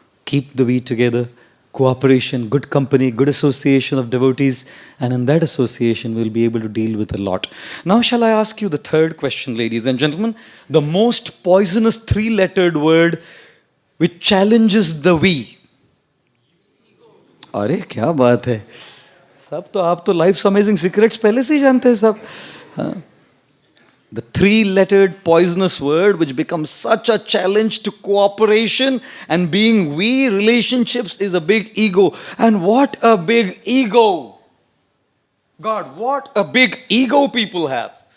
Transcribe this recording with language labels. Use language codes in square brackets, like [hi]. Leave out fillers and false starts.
[en] Keep the we together. Cooperation, good company, good association of devotees, and in that association we'll be able to deal with a lot. Now shall I ask you the third question, ladies and gentlemen? The most poisonous three-lettered word which challenges the we. [hi] अरे क्या बात है, सब तो आप तो Life's Amazing Secrets पहले से ही जानते हैं सब. हाँ. [en] The three-lettered poisonous word which becomes such a challenge to cooperation and being we relationships is a big ego. And what a big ego! God, what a big ego people have.